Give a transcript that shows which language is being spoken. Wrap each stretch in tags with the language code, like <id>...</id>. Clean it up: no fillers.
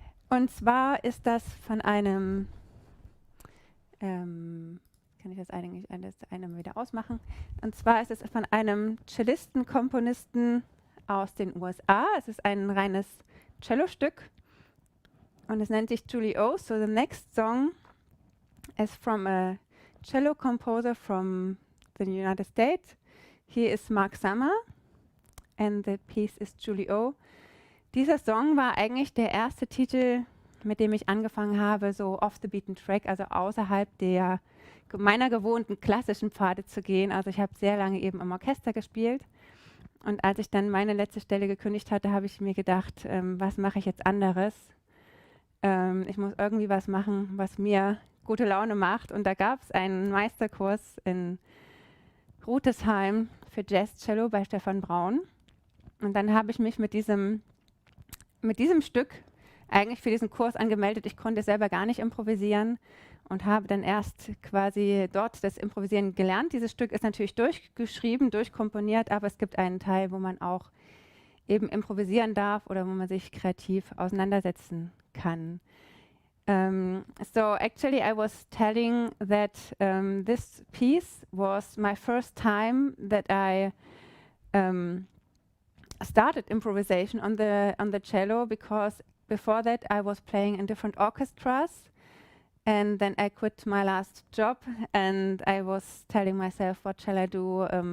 <de>Und zwar ist das von einem kann ich das eine mal wieder ausmachen. Und zwar ist es von einem Cellisten, Komponisten aus den USA. Es ist ein reines Cello-Stück und es nennt sich Julie O.</de> <en>So the next song is from a cello composer from the United States. He is Mark Summer and the piece is Julie O.</en> <de>Dieser Song war eigentlich der erste Titel, mit dem ich angefangen habe, so off the beaten track, also außerhalb meiner gewohnten klassischen Pfade zu gehen. Also ich habe sehr lange eben im Orchester gespielt. Und als ich dann meine letzte Stelle gekündigt hatte, habe ich mir gedacht, was mache ich jetzt anderes? Ich muss irgendwie was machen, was mir gute Laune macht. Und da gab es einen Meisterkurs in Rutesheim für Jazz-Cello bei Stefan Braun. Und dann habe ich mich mit diesem Stück eigentlich für diesen Kurs angemeldet. Ich konnte selber gar nicht improvisieren und habe dann erst quasi dort das Improvisieren gelernt. Dieses Stück ist natürlich durchgeschrieben, durchkomponiert, aber es gibt einen Teil, wo man auch eben improvisieren darf oder wo man sich kreativ auseinandersetzen kann.</de> <en>So actually I was telling that this piece was my first time that I started improvisation on the cello, because before that I was playing in different orchestras, and then I quit my last job and I was telling myself, what shall I do?</en>